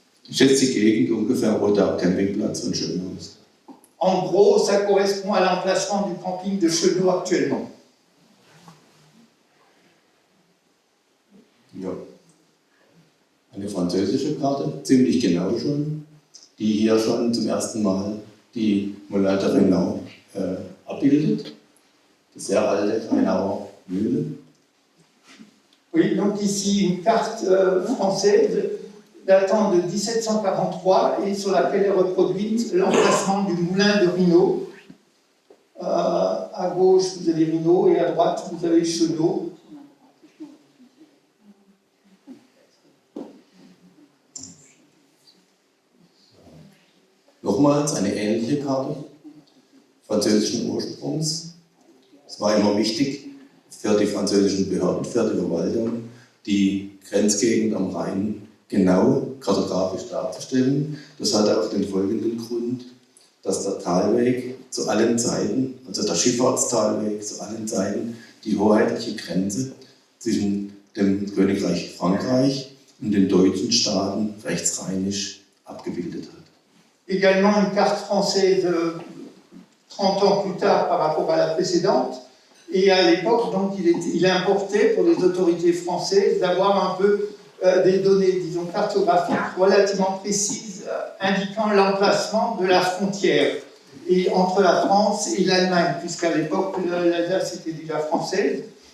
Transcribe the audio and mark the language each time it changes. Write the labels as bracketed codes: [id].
[de] Schätzt die Gegend ungefähr, wo der Campingplatz von Schönau ist? [fr] En gros, ça correspond à l'emplacement du camping de Chenot actuellement. [de] Ja. Eine französische Karte, ziemlich genau schon, die hier schon zum ersten Mal die Moulin de Rhénau abbildet. Die sehr alte Rheinauer Mühle. [fr] Oui, donc ici une carte française datant de 1743 et sur laquelle est reproduite l'emplacement du moulin de Rhino. À gauche, vous avez Rhino et à droite, vous avez Chenot. [de] Nochmals eine ähnliche Karte französischen Ursprungs. Es war immer wichtig für die französischen Behörden, für die Verwaltung, die Grenzgegend am Rhein genau kartografisch darzustellen. Das hat auch den folgenden Grund, dass der Talweg zu allen Zeiten, also der Schifffahrtstalweg zu allen Zeiten, die hoheitliche Grenze zwischen dem Königreich Frankreich und den deutschen Staaten rechtsrheinisch abgebildet hat. [fr] Également une carte française 30 ans plus tard par rapport à la précédente. Et à l'époque, donc, il importait pour les autorités françaises d'avoir un peu des données, disons, cartographiques relativement précises, indiquant l'emplacement de la frontière et entre la France et l'Allemagne, puisqu'à l'époque, l'Alsace était déjà française.